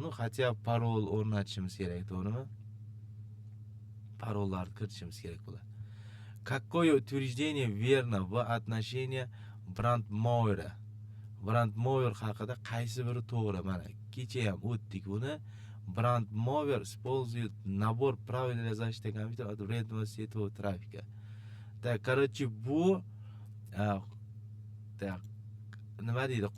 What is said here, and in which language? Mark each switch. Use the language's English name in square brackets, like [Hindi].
[Russian] Ну, хотя [Uzbek] parol o'rnatishimiz kerak, to'g'rimi? Parollarni kiritishimiz kerak bo'ladi. [Russian] Какое утверждение верно в отношении Brandmauer? [Uzbek] Brandmauer haqida qaysi biri to'g'ri? Mana kecha ham o'tdik buni. [Russian] Brandmauer использует набор правил для защиты компьютера от вредного сетевого трафика. Так, короче, [Uzbek] bu nima deydi?